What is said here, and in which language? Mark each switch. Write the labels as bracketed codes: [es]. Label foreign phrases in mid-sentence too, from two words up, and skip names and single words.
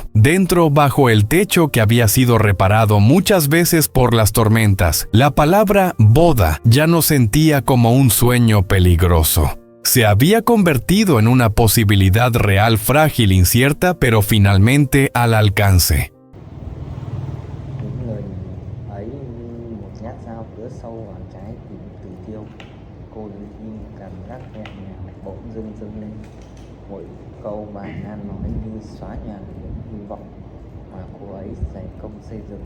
[es] Dentro, bajo el techo que había sido reparado muchas veces por las tormentas, la palabra boda ya no sentía como un sueño peligroso. Se había convertido en una posibilidad real, frágil, incierta, pero finalmente al alcance. [vi] Cửa sâu vào trái tim Từ Tiêu, cô đứng im cảm giác nhẹ nhàng bỗng dưng dâng lên. Mỗi câu bà Nan nói như xóa nhòa những hy vọng mà cô ấy dày công xây dựng.